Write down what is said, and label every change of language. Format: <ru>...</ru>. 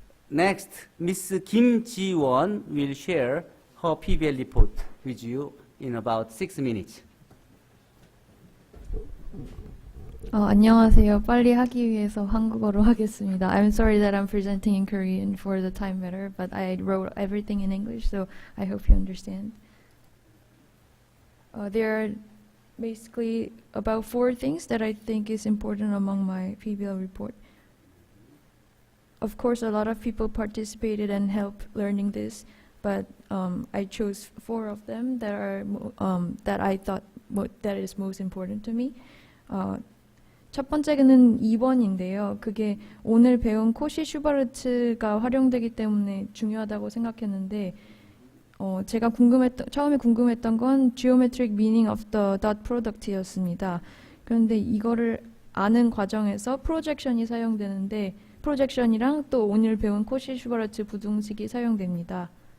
<en>Next, Miss Kim Ji-won will share her PBL report with you in about 6 minutes.</en> <ko>안녕하세요. 빨리 하기 위해서 한국어로 하겠습니다.</ko> <en>I'm sorry that I'm presenting in Korean for the time matter, but I wrote everything in English, so I hope you understand. There are basically about 4 things that I think is important among my PBL report. of course, a lot of people participated and helped learning this, but I chose 4 of them that are that I thought that is most important to me.</en> <ko>첫 번째는 2번인데요. 그게 오늘 배운 코시 슈바르츠가 활용되기 때문에 중요하다고 생각했는데, 제가 처음에 궁금했던 건</ko> <en>geometric meaning of the dot product</en> <ko>였습니다. 그런데 이거를 아는 과정에서 프로젝션이 사용되는데, 프로젝션이랑 또 오늘 배운 코시 슈바르츠 부등식이 사용됩니다.</ko>